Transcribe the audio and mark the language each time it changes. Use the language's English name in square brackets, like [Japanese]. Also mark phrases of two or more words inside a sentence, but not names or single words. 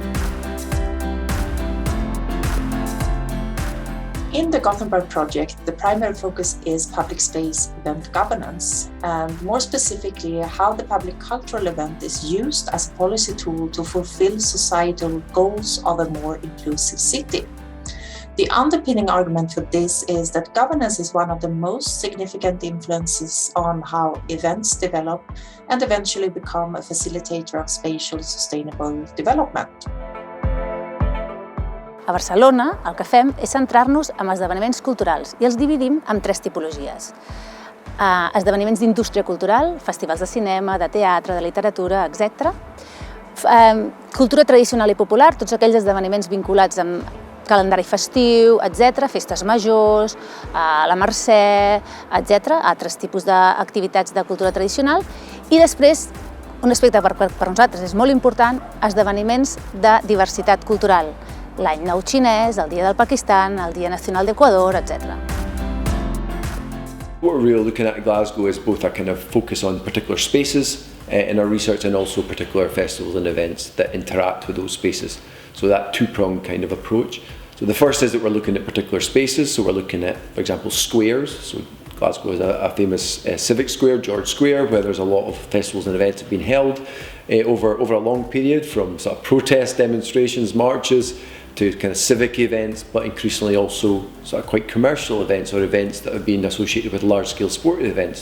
[English] In the Gothenburg project, the primary focus is public space event governance, and more specifically how the public cultural event is used as a policy tool to fulfill societal goals of a more inclusive city. The underpinning argument for this is that governance is one of the most significant influences on how events develop and eventually become a facilitator of spatial sustainable development. [Catalan] A Barcelona, el que fem és centrar-nos en esdeveniments culturals i els dividim en 3 tipologies. Esdeveniments d'indústria cultural, festivals de cinema, de teatre, de literatura, etc. Cultura tradicional i popular, tots aquells esdeveniments vinculats amb calendari festiu, etc., festes majors, la Mercè, etc., altres tipus d'activitats de cultura tradicional. I després, un aspecte per nosaltres és molt important, esdeveniments de diversitat cultural. L'any nou xinès, el dia del Pakistan, el dia nacional d'Equador, etc. [English] What we're really looking at Glasgow is both a kind of focus on particular spaces in our research and also particular festivals and events that interact with those spaces. So that two-pronged kind of approach. So the first is that we're looking at particular spaces. So we're looking at, for example, squares. So Glasgow is a famous civic square, George Square, where there's a lot of festivals and events that have been held over a long period, from sort of protest demonstrations, marches, to kind of civic events, but increasingly also sort of quite commercial events or events that have been associated with large-scale sporting events.